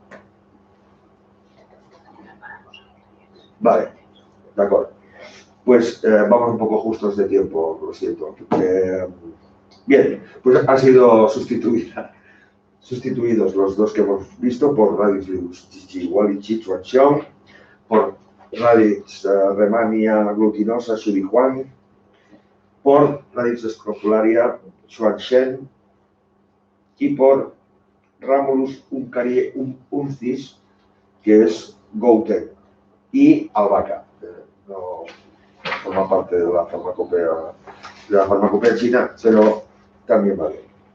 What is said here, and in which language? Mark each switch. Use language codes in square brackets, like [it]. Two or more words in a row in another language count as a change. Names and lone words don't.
[es] Vale, de acuerdo. Pues vamos un poco justos de tiempo, lo siento. Bien, pues han sido sustituidos los dos que hemos visto por Radix ligustici, Wallichi, Chuanxiong, por radix Rehmannia glutinosa Shudihuang, por radix scrofularia Xuanzhen y por Ramulus uncis, que es Gouten, y albahaca. No forma parte de la farmacopea china, pero también vale.